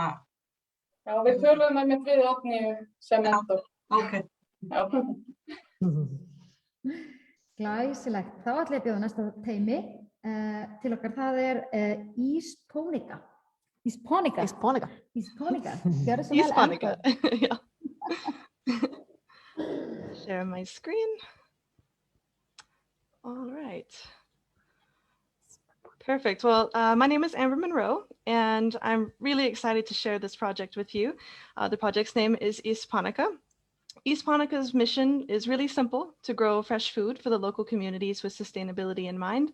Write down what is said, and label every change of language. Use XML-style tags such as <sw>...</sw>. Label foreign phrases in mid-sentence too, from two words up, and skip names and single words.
<is>Já, við töluðum með við Oddný sem mentor. Ok. Já. Glæsilegt, þá ætla ég að bjóða næsta teymi til okkar. Það Ísponika. Ísponika. Gjörðu svo vel. Ísponika, já.</is> <en>Share my screen. All right. Perfect. Well, my name is Amber Monroe, and I'm really excited to share this project with you. The project's name is Ísponika. Ísponika's mission is really simple: to grow fresh food for the local communities with sustainability in mind.</en>